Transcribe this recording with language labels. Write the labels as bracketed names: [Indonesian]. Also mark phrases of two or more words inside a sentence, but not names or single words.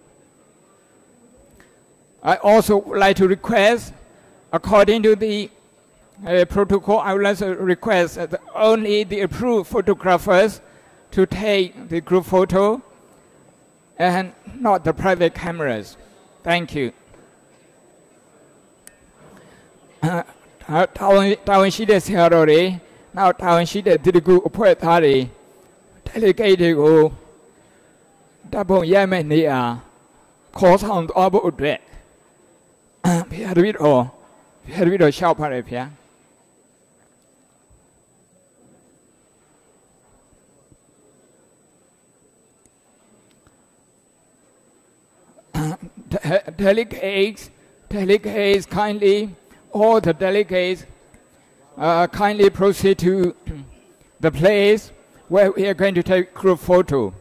[English] I also would like to request, according to the protocol, I would like to request that only the approved photographers to take the group photo and not the private cameras. Thank you. [Burmese] တာဝန်ရှိတဲ့ဆရာတော်တွေနောက်တာဝန်ရှိတဲ့တိတ္တကုအဖွဲ့သားတွေ delegate တွေကိုတပ်ပုံရမယ့်နေရာခေါ်ဆောင်သွားဖို့အတွက်ဘုရားတပည့်တော်လျှောက်ပါတယ်ဗျာ [English] Delegates kindly, all the delegates kindly proceed to the place where we are going to take group photo.